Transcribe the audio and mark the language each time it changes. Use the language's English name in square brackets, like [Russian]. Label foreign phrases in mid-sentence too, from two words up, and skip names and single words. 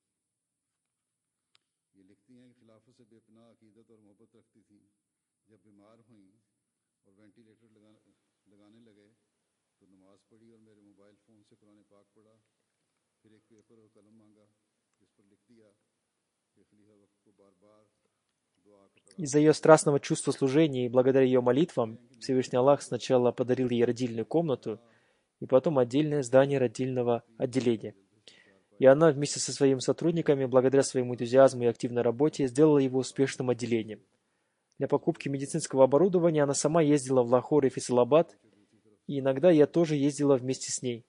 [Hindi] ये लिखती हैं कि खिलाफत से बेपनाह अकीदत और मोहब्बत रखती थी। जब बीमार हुई और वेंटिलेटर लगाने लगे तो नमाज़ पढ़ी और मेरे मोबाइल फ़ोन से कुरान पाक पढ़ा, फिर एक पेपर और कलम मांगा जिस पर लिख दिया कि खलीफा वक्त को बार बार दुआ का पैगाम। [Russian] Из-за ее страстного чувства служения и благодаря ее молитвам Всевышний Аллах сначала подарил ей родильную комнату и потом отдельное здание родильного отделения. И она вместе со своими сотрудниками, благодаря своему энтузиазму и активной работе, сделала его успешным отделением. Для покупки медицинского оборудования она сама ездила в Лахор и Фейсалабад, и иногда я тоже ездила вместе с ней.